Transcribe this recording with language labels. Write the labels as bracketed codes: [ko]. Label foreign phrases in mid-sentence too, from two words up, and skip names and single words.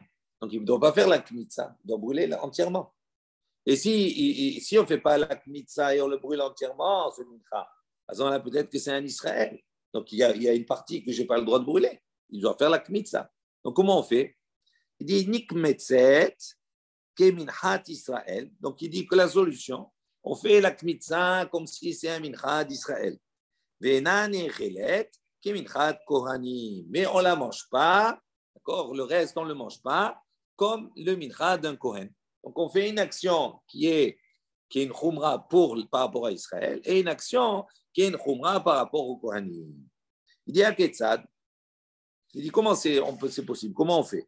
[fr] Donc il ne doit pas faire la kmitza, il doit brûler entièrement. Et si on ne fait pas la kmitza et on le brûle entièrement, ce mincha, à ce moment-là, peut-être que c'est un Israël. Donc, il y a une partie que je n'ai pas le droit de brûler. Il doit faire la kmitza. Donc, comment on fait? Il dit [he] נקמצת כמנחת ישראל. [fr] Donc, il dit que la solution, on fait la kmitza comme si c'est un mincha d'Israël. [he] ואינה נאכלת כמנחת כהנים. [fr] Mais on ne la mange pas, d'accord? Le reste, on ne le mange pas, comme le mincha d'un kohen. Donc, on fait une action qui est une khumra par rapport à Israël et une action qui est une khumra par rapport au Kohanim. Il dit à Ketzad, il dit comment c'est possible, comment on fait?